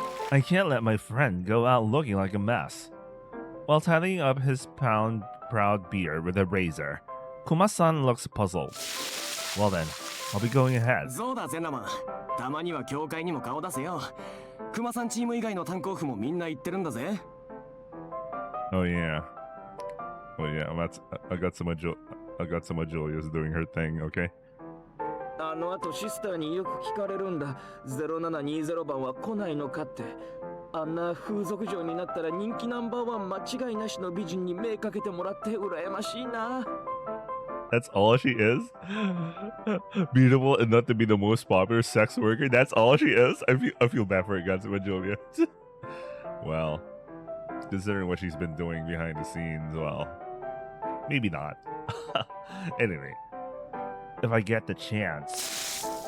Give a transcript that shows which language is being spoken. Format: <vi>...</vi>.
<en>I can't let my friend go out looking like a mess. While tidying up his proud beard with a razor, Kuma-san looks puzzled. Well then, I'll be going ahead.</en> <ja>そうだゼナマン、たまには教会にも顔出せよ。クマさんチーム以外の炭鉱夫もみんな言ってるんだぜ。</ja> <en>Oh yeah. I got some of Julia's doing her thing, okay?</en> <ja>あの後シスターによく聞かれるんだ。0720番は来ないのかって。あんな風俗嬢になったら人気ナンバーワン間違いなしの美人に目かけてもらって羨ましいな。</ja> <en>That's all she is? Beautiful enough to be the most popular sex worker? That's all she is? I feel bad for Gatsuma Julia. Well, considering what she's been doing behind the scenes, well, maybe not. Anyway, if I get the chance.</en>